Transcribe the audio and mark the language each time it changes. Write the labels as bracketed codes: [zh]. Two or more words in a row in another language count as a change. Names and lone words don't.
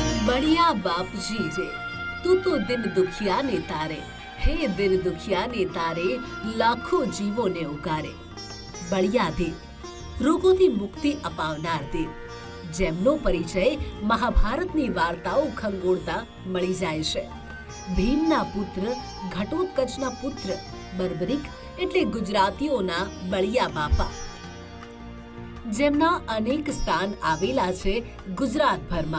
[gu] બઢિયા બાપજી રે, તું તો દીન દુખિયાને તારે, હે દીન દુખિયાને તારે, हे दिन दुखिया ने तारे, લાખો જીવોને ઉગારે. બળિયા દેવ, રોગોથી મુક્તિ અપાવનાર દેવ, જેમનો પરિચય મહાભારતની વાર્તાઓ ખંગોળતા મળી જાય છે. ભીમના પુત્ર, ઘટોત્કચના પુત્ર બર્બરિક એટલે ગુજરાતીઓના બળિયા બાપા, જેમના અનેક સ્થાન આવેલા છે ગુજરાતભરમાં.